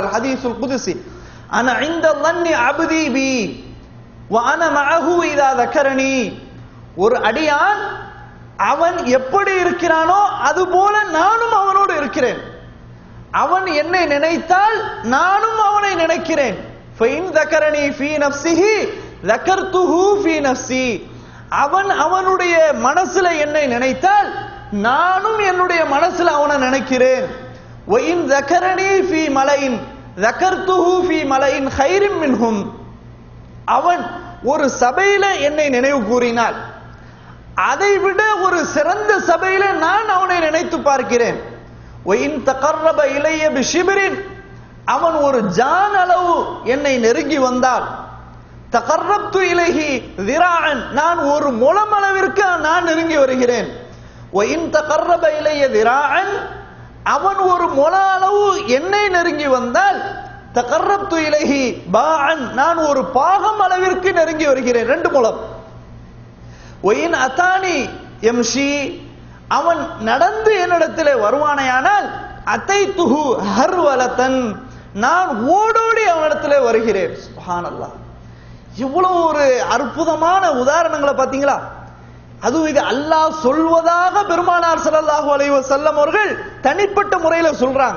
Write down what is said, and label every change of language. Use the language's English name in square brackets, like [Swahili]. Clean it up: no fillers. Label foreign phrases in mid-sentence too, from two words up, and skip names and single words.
[Arabic] الحديث القدسي, أنا عند ظن عبدي بي وأنا معه إذا ذكرني. [Tamil] ஒரு அடியான் அவன் எப்படி இருக்கிறானோ அதுபோல நானும் அவனோடு இருக்கிறேன். அவன் என்னை நினைத்தால் நானும் அவனை நினைக்கிறேன். [Arabic] فإن ذكرني في نفسه ذكرته في نفسي. [Tamil] அவன் அவனுடைய மனசுல என்னை நினைத்தால் நானும் என்னுடைய மனசுல அவனை நினைக்கிறேன். [Arabic] وإن ذكرني في ملئ ذكرته في ملئ خير منهم. [Tamil] அவன் ஒரு சபையில என்னை நினைவு கூறினால் அதை விட ஒரு சிறந்த சபையில நான் அவனை நினைத்து பார்க்கிறேன். [Arabic] وإن تقرب إلي بشبر. [Tamil] அவன் ஒரு ஜான் அளவு என்னை நெருங்கி வந்தால் [Arabic] تقربت إليه ذراعا. [Tamil] நான் ஒரு முழம் அளவிற்கு நான் நெருங்கி வருகிறேன். [Arabic] وإن تقرب إلي ذراعا. [Tamil] அவன் ஒரு முழ அளவு என்னை நெருங்கி வந்தால் [Arabic] تقربت إليه باعا. [Tamil] நான் ஒரு பாகம் அளவிற்கு நெருங்கி வருகிறேன், 2 முழம். [Arabic] وإن أتاني يمشي. [Tamil] அவன் நடந்து என்னிடத்திலே வருவானையானால் [Arabic] أتيته هرولة. [Tamil] நான் ஓடோடி அவனிடத்திலே வருகிறேன். சுப்ஹானல்லாஹ். இவ்வளவு ஒரு அற்புதமான உதாரணங்களை பாத்தீங்களா? அதுவும் இது அல்லாஹ் சொல்வதாக பெருமானார் [Arabic] صلى الله عليه وسلم [Tamil] அவர்கள் தனிப்பட்ட முறையில சொல்றாங்க.